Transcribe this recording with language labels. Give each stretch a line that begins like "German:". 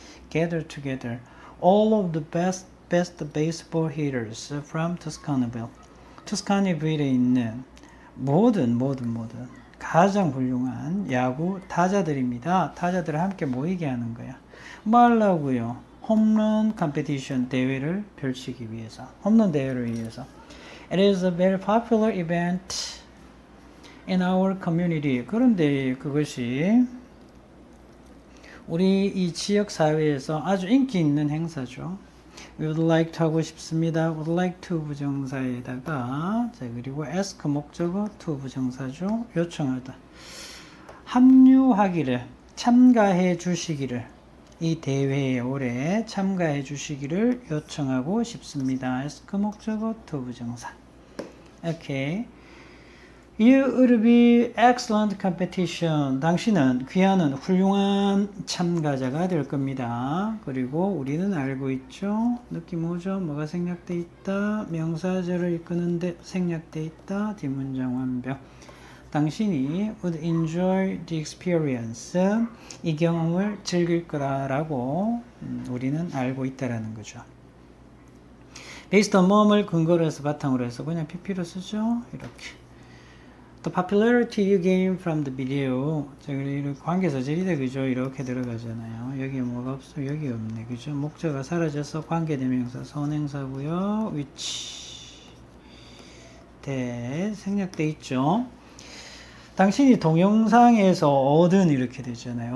English: Gather together all of the best baseball hitters from Tuscanyville.
Korean: 투스카니빌에 있는 모든 가장 훌륭한 야구 타자들입니다. 타자들을 함께 모이게 하는 거야. 뭐 하려고요? 홈런 컴피티션 대회를 펼치기 위해서, 홈런 대회를 위해서.
English: It is a very popular event in our community.
Korean: 그런데 그것이 우리 이 지역 사회에서 아주 인기 있는 행사죠.
English: We would like to
Korean: 하고 싶습니다.
English: would like to
Korean: 부정사에다가, 자, 그리고 ask 목적어 to 부정사죠. 요청하다. 합류하기를, 참가해 주시기를, 이 대회에 올해 참가해 주시기를 요청하고 싶습니다. ask 목적어 to 부정사. 오케이.
English: You will be excellent competition.
Korean: 당신은 귀하는 훌륭한 참가자가 될 겁니다. 그리고 우리는 알고 있죠. 느낌 오죠? 뭐가 생략돼 있다. 명사절을 이끄는데 생략돼 있다. 뒷문장 완벽. 당신이
English: would enjoy the experience.
Korean: 이 경험을 즐길 거라고 우리는 알고 있다라는 거죠.
English: based on
Korean: 뭐를 근거로 해서 바탕으로 해서 그냥 PP로 쓰죠. 이렇게.
English: The popularity you gain from the video.
Korean: 자, 이렇게 관계사절이다, 그죠? 이렇게 들어가잖아요. 여기 뭐가 없어? 여기 없네, 그죠? 목적어가 사라져서 관계대명사 선행사고요. which 생략돼 있죠. 당신이 동영상에서 얻은 이렇게 되잖아요.